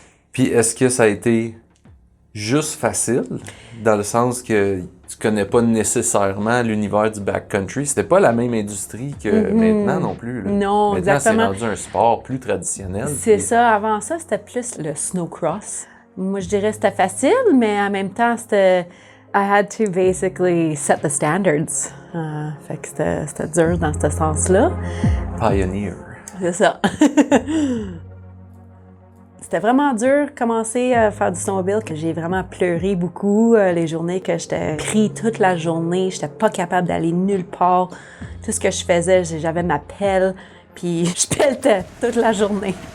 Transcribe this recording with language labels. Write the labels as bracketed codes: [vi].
[fr] Puis est-ce que ça a été juste facile, dans le sens que tu connais pas nécessairement l'univers du backcountry? C'était pas la même industrie que maintenant non plus. Là. Non, maintenant, exactement. c'est rendu un sport plus traditionnel. C'est ça. Avant ça, c'était plus le snowcross. Moi, je dirais que c'était facile, mais en même temps, c'était... [en] I had to basically set the standards. [fr] Fait que c'était dur dans ce sens-là. Pioneer. C'est ça. C'était vraiment dur de commencer à faire du snowmobile, que j'ai vraiment pleuré beaucoup les journées que j'étais pris toute la journée. J'étais pas capable d'aller nulle part. Tout ce que je faisais, j'avais ma pelle, puis je pelletais toute la journée.